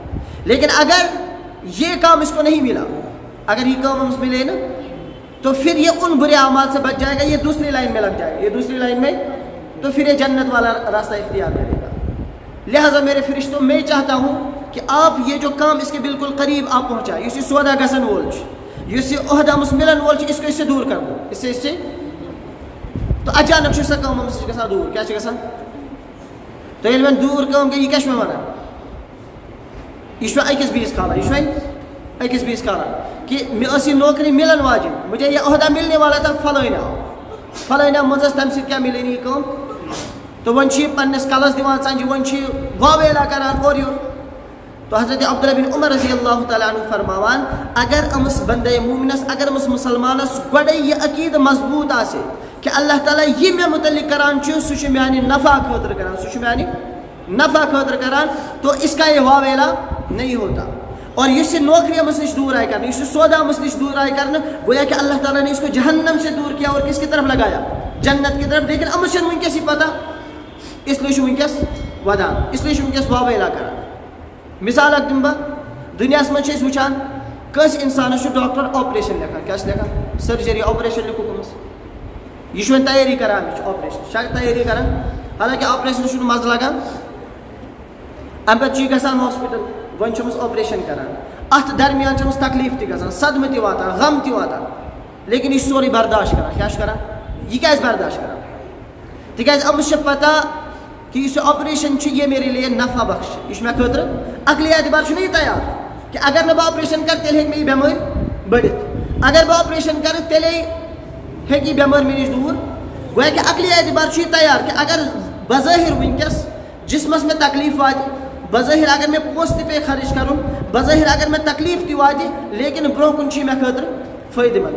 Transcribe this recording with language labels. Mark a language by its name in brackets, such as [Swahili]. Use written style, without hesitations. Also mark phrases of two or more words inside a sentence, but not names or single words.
[Urdu] لیکن اگر یہ کام اس کو نہیں ملا، اگر یہ کام ہم ملے نا، تو پھر یہ ان برے اعمال سے بچ جائے گا، یہ دوسری لائن میں لگ جائے گا، یہ دوسری لائن میں، تو پھر یہ جنت والا راستہ اختیار کرے گا. لہٰذا میرے فرشتوں، میں چاہتا ہوں کہ آپ یہ جو کام اس کے بالکل قریب آپ پہنچائے، [Kashmiri] اس سودا گسن وول اس عہدہ ملن وول [Urdu] اس کو اس سے دور کر دو، اس سے تو اچانک [Kashmiri] سا کام گژھان دور، کیا گژھان؟ تو ییٚلہِ وۄنۍ دوٗر کٲم گٔے، یہِ کیٛاہ چھُ مےٚ وَنان؟ یہ أکِس بیٚیِس کھالان، یہ أکِس بیٚیِس کھالان کہ مےٚ ٲس یہِ نوکری مِلن واجِنۍ، [Urdu] مجھے یہ عہدہ ملنے والا تھا [Kashmiri] فلٲنۍ منٛز ٲس تَمہِ سۭتۍ کیٛاہ مِلے نہٕ یہِ کٲم، تو وۄنۍ چھِ یہِ پنٛنِس کَلَس دِوان ژَنجہِ، وۄنۍ چھِ یہِ واویلا کَران اورٕ یورٕ. تو حضرت عبداللہ بن عمر رضی اللہ تعالیٰ عنہ فرماوان، اگر أمس بندے مومنس، اگر أمس مسلمانس گۄڈے یہ عقیدٕ مضبوط آسہِ کہ اللہ تعالیٰ یہ مےٚ متعلق کران چھُ، سُہ چھُ میانہِ نفع خٲطرٕ کران، سُہ چھُ میانہِ نفع خٲطرٕ کران، [Urdu] تو اس کا یہ واویلا نہیں ہوتا. [Kashmiri] اور یُس یہ نوکری أمس نش دور آئے کرنا، یُس یہ سودا أمس نش دور آئے کرنا، [Urdu] گویا کہ اللہ تعالیٰ نے اس کو جہنم سے دور کیا اور کس کی طرف لگایا؟ جنت کی طرف. [Kashmiri] لیکن أمس چھنہٕ وٕنکیٚس یہِ پتہ، [Urdu] اس لیے [Kashmiri] چھُ وٕنکیٚس ودان، [Urdu] اس لیے [Kashmiri] چھُ وٕنکیٚس واویلا کران. مثال اکھ دِمہٕ بہٕ، دُنیاہس منٛز چھِ أسۍ وٕچھان کٲنٛسہِ اِنسانس چھُ ڈاکٹر آپریشن لیکھان، کیٛاہ چھِ لیکھان؟ سٔرجری آپریشن لیکھُکھ أمِس، یہ چھُ وۄنۍ تیٲری کران، یہ چھُ آپریشن شاید تیٲری کران، حالانکہ آپریشنس چھُنہٕ مزٕ لگان. اَمہِ پتہٕ چھُ یہِ گژھان ہاسپِٹل، وۄنۍ چھُ أمِس آپریشن کران، اتھ درمیان چھِ أمِس تکلیٖف تہِ گژھان، صدمہٕ تہِ واتان، غم تہِ واتان، لیکن یہِ چھُ سورُے برداشت کران. کیٛاہ چھُ کران؟ یہِ کیٛازِ برداشت کران؟ تِکیٛازِ أمِس چھِ پتہ کہ یُس یہِ آپریشن چھُ، [Urdu] یہ میرے لیے نفع بخش، [Kashmiri] یہ چھُ مےٚ خٲطرٕ عقلی اعتبار چھُنہٕ یہِ تیار کہ اگر نہٕ بہٕ آپریشن کرٕ تیٚلہِ ہیٚکہِ مےٚ یہِ بٮ۪مٲرۍ بٔڑِتھ، اگر بہٕ آپریشن کرٕ تیٚلے ہیٚکہِ یہِ بٮ۪مٲرۍ مےٚ نِش دوٗر. گویا کہ عقلی اعتبار چھُ یہِ تیار کہ اگر بظٲہر وٕنکیٚس جسمس مےٚ تکلیٖف واتہِ، بظٲہر اگر مےٚ پونٛسہٕ تہِ پیٚیہِ خرٕچ کرُن، بظٲہر اگر مےٚ تکلیٖف تہِ واتہِ، لیکن برونٛہہ کُن چھُ یہِ مےٚ خٲطرٕ فٲیدٕ منٛد.